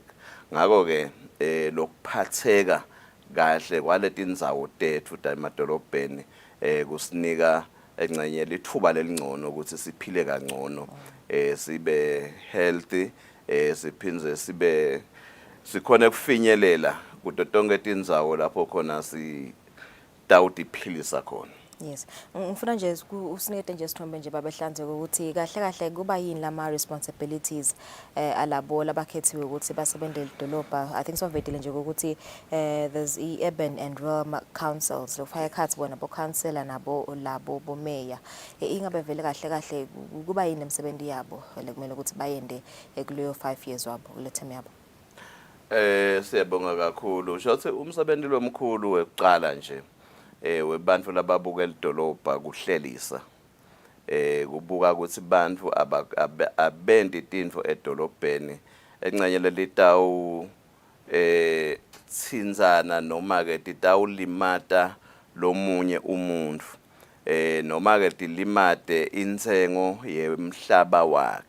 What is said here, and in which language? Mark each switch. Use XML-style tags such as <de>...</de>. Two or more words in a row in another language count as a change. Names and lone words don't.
<ss>Ngakho ke lokuphatheka kahle kwaletindzawo tethu emadolobheni kusinika encenye lithuba lelingcono ukuthi siphile kangcono sibe healthy siphindze sikhona kufinyelela kuto tonke tindzawo lapho khona sitawutiphilisa khona.</ss> <en>Yes.</en> <ss>Ngifuna nje usinete nje sithombe nje babehlanzeke ukuthi kahle kuba yini lama responsibilities alabo labakhethiwe ukuthi basebenzele idolobha.</ss> <en>I think</en> <ss>sovedile nje ukuthi</ss> <en>there's urban and rural councils</en> <ss>lokufaka ekhathi bona bo councillor nabo labo bo mayor. Ingabe vele kahle kuba yini emsebenzi yabo lekumele ukuthi bayende kuleyo 5 years wabo kule term yabo. Siyabonga kakhulu. Usho umsebenzi lomkhulu wekuqala nje webantu lababukela idolobha kuhlelisa kubuka ukuthi bantu abendi tintfo edolobheni encenye lelitawu tsinzana noma ke titawulimata lomunye umuntu noma ke tilimate intsengo yemhlaba wakhe.</ss>